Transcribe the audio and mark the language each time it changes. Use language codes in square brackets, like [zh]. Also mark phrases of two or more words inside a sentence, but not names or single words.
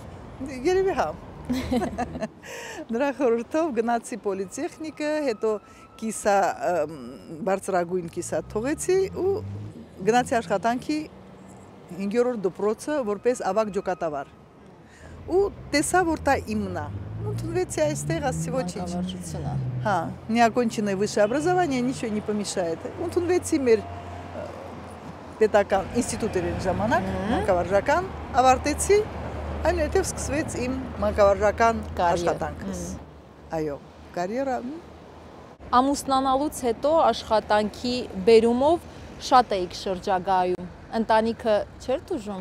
[hy] Երևի հա։ Նրա խորհրդով գնացի պոլիտեխնիկա, հետո կիսա բարձրագույն կիսա թողեցի ու գնացի աշխատանքի 5-րդ դպրոցը որպես ավագ ջոկատավար։ Ու տեսա, որ դա իմն է։ Ընդունվեցի այստեղ, ասեցի ոչինչ։ Հա, [ru] не оконченное высшее образование ничего не помешает։ [hy] Ընդունվեցի մեր պետական ինստիտուտերին ժամանակ, մանկավարժական, ավարտեցի, այնուհետև սկսվեց իմ մանկավարժական աշխատանքս։ Այո, կարիերա։ Ամուսնանալուց հետո աշխատանքի բերումով շատ էիք շրջագայում։ Ընտանիքը չէր տուժում։